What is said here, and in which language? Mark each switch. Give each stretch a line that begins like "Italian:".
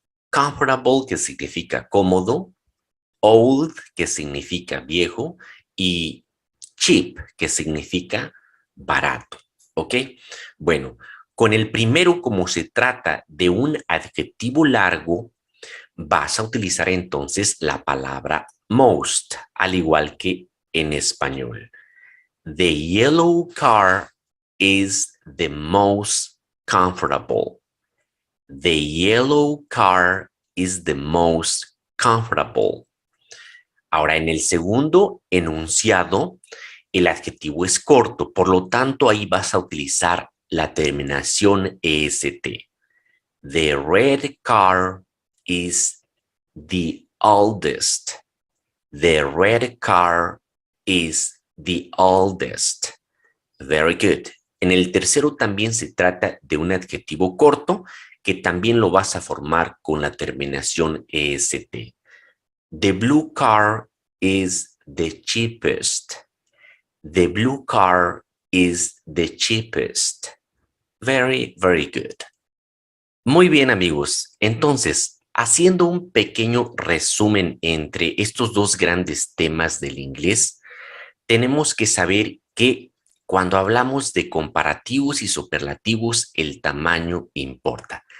Spanish: Comfortable, que significa cómodo, old, que significa viejo, y cheap, que significa barato. ¿Ok? Bueno, con el primero, como se trata de un adjetivo largo, vas a utilizar entonces la palabra most, al igual que en español.
English: The yellow car is the most comfortable. The yellow car is the most comfortable.
Spanish: Ahora, en el segundo enunciado, el adjetivo es corto, por lo tanto, ahí vas a utilizar la terminación est.
English: The red car is the oldest. The red car is the oldest. Very good.
Spanish: En el tercero también se trata de un adjetivo corto que también lo vas a formar con la terminación est.
English: The blue car is the cheapest. The blue car is the cheapest. Very, very good.
Spanish: Muy bien, amigos. Entonces, haciendo un pequeño resumen entre estos dos grandes temas del inglés, tenemos que saber que cuando hablamos de comparativos y superlativos, el tamaño importa.